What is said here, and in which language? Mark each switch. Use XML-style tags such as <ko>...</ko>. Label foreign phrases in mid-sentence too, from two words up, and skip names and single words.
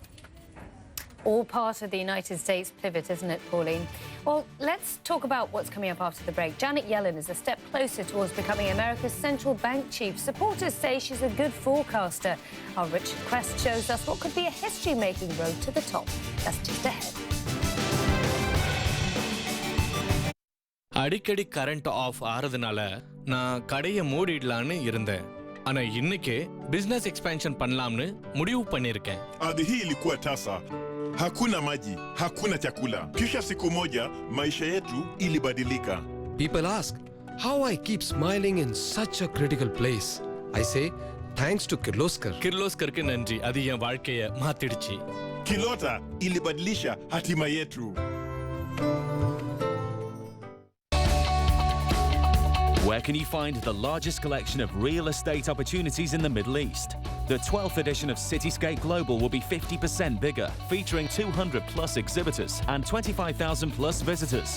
<en>All part of the United States pivot, isn't it, Pauline? Well, let's talk about what's coming up after the break. Janet Yellen is a step closer towards becoming America's central bank chief. Supporters say she's a good forecaster. Our Richard Quest shows us what could be a history-making road to the top. That's just ahead.</en> <ta>அடிக்கடி</ta> <en>current off</en> <ta>ஆறதுனால நான் கடையை மூடிடலான்னு இருந்தேன். ஆனா இன்னைக்கு</ta> <en>business expansion</en> <ta>பண்ணலாம்னு முடிவு பண்ணிருக்கேன்.</ta> <sw>Ardhi hii ilikuwa tasa. Hakuna maji, hakuna chakula. Kisha siku moja maisha yetu ilibadilika.</sw> <en>People ask how I keep smiling in such a critical place. I say thanks to Kirloskar.</en> <ta>Kirloskarக்கு நன்றி. அது என் வாழ்க்கையை மாத்திடுச்சு.</ta> <sw>Kilota ilibadilisha hatima yetu.</sw> <en>Where can you find the largest collection of real estate opportunities in the Middle East? The 12th edition of Cityscape Global will be 50% bigger, featuring 200 plus exhibitors and 25,000 plus visitors.</en>